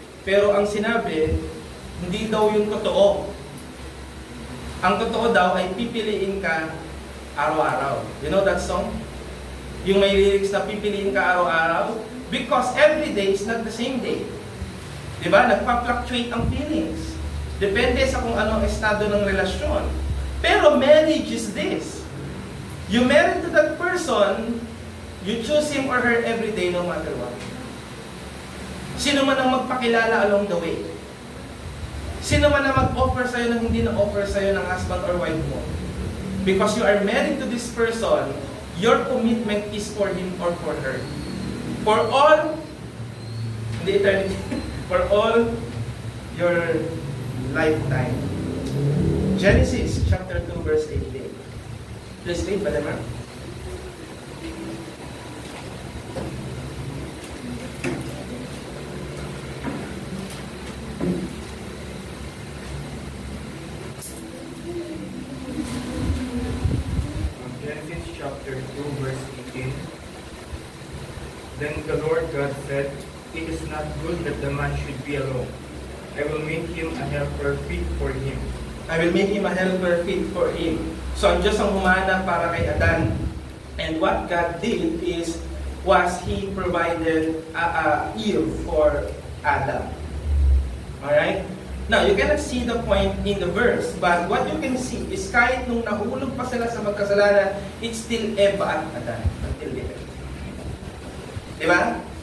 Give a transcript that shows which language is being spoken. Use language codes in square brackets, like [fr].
[tl] Pero ang sinabi, hindi daw yung totoo. Ang totoo daw ay pipiliin ka araw-araw. [en] You know that song? [tl] Yung may lyrics na pipiliin ka araw-araw? [en] Because every day is not the same day. [tl] Diba? Nagpa-fluctuate ang feelings. Depende sa kung anong estado ng relasyon. [en] Pero marriage is this. You married to that person, you choose him or her every day no matter what. [tl] Sino man ang magpakilala [en] along the way. [tl] Sino man ang mag-offer sa'yo na hindi na-offer sa'yo ng husband or wife mo. [en] Because you are married to this person, your commitment is for him or for her. For all the eternity. For all your lifetime. Genesis chapter 2 verse 18. Please read, Brother Mark. Genesis chapter 2 verse 18. Then the Lord God said, "It is not good that the man should be alone. I will make him a helper fit for him." I will make him a helper fit for him. [tl] So ang Diyos ang humana para kay Adan. [en] And what God did was He provided Eve for Adam. Alright? Now, you cannot see the point in the verse, but what you can see is [tl] kahit nung nahulog pa sila sa magkasalanan, [en] it's still Eva at Adan until the end. Diba?